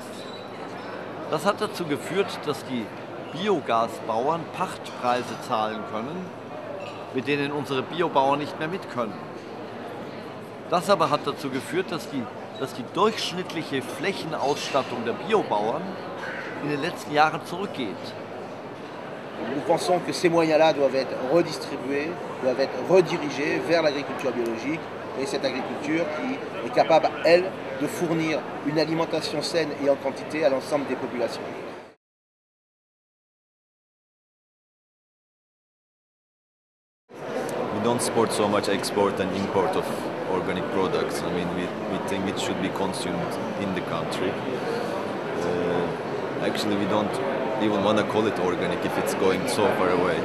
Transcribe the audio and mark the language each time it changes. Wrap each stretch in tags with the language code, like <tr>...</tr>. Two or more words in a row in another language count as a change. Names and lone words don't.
<de>Das hat dazu geführt, dass die Biogasbauern Pachtpreise zahlen können, mit denen unsere Biobauern nicht mehr mit können. Das aber hat dazu geführt, dass die durchschnittliche Flächenausstattung der Biobauern in den letzten Jahren zurückgeht.</de> <fr>Nous pensons que ces moyens-là doivent être redistribués, doivent être redirigés vers l'agriculture biologique et cette agriculture qui est capable, elle, de fournir une alimentation saine et en quantité à l'ensemble des populations.</fr> <en>We don't support so much export and import of organic products. I mean, we think it should be consumed in the country. Actually, we don't even want to call it organic if it's going so far away.</en>